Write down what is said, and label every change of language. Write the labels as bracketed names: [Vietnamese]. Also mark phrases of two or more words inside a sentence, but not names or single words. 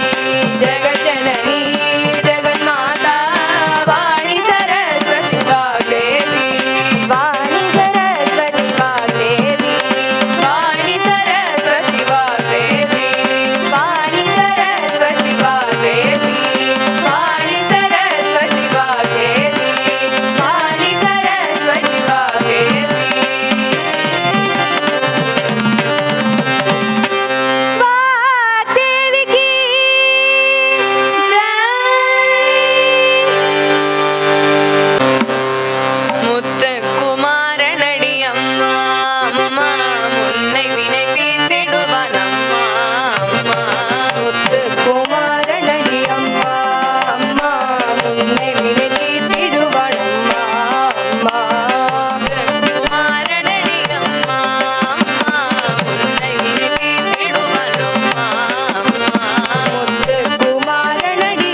[Sanskrit] जगज्जननी जगन्माता वाणी सरस्वती वाग्देवी वाणी सरस्वती वाग्देवी वाणी सरस्वती वाग्देवी वाणी सरस्वती वाग्देवी वाणी सरस्वती वाग्देवी वाणी सरस्वती वाग्देवी [Hindi] वाग्देवी की जय [Tamil] முத்துக்குமாரனடி அம்மா அம்மா முன்னை வினை தீர்த்திடுவான் அம்மா அம்மா முத்துக்குமாரனடி அம்மா அம்மா முன்னை வினை தீர்த்திடுவான் அம்மா அம்மா முத்துக்குமாரனடி அம்மா அம்மா முன்னை வினை தீர்த்திடுவான் அம்மா அம்மா முத்துக்குமாரனடி